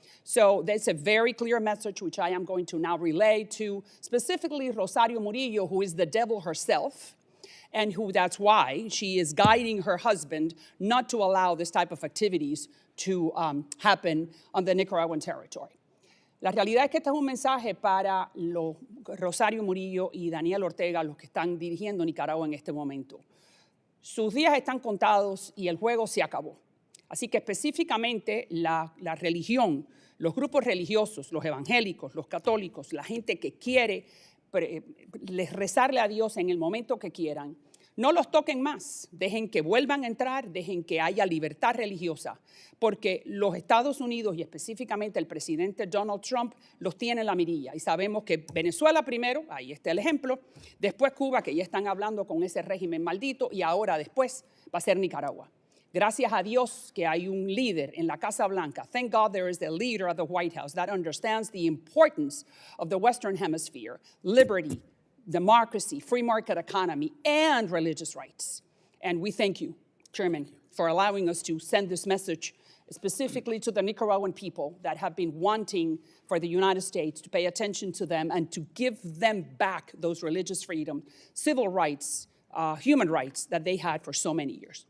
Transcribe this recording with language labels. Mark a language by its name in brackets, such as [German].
[English] So that's a very clear message, which I am going to now relay to specifically Rosario Murillo, who is the devil herself, and who that's why she is guiding her husband not to allow this type of activities to happen on the Nicaraguan territory. [Spanish] La realidad es que este es un mensaje para Rosario Murillo y Daniel Ortega, los que están dirigiendo Nicaragua en este momento. Sus días están contados y el juego se acabó. Así que específicamente la religión, los grupos religiosos, los evangélicos, los católicos, la gente que quiere rezarle a Dios en el momento que quieran, No los toquen más, dejen que vuelvan a entrar, dejen que haya libertad religiosa, porque los Estados Unidos y específicamente el presidente Donald Trump los tiene en la mirilla. Y sabemos que Venezuela primero, ahí está el ejemplo, después Cuba, que ya están hablando con ese régimen maldito, y ahora después va a ser Nicaragua. Gracias a Dios que hay un líder en la Casa Blanca. [English] Thank God there is a leader at the White House that understands the importance of the Western Hemisphere, liberty, democracy, free market economy, and religious rights. And we thank you, Chairman, for allowing us to send this message specifically to the Nicaraguan people that have been wanting for the United States to pay attention to them and to give them back those religious freedom, civil rights, human rights that they had for so many years.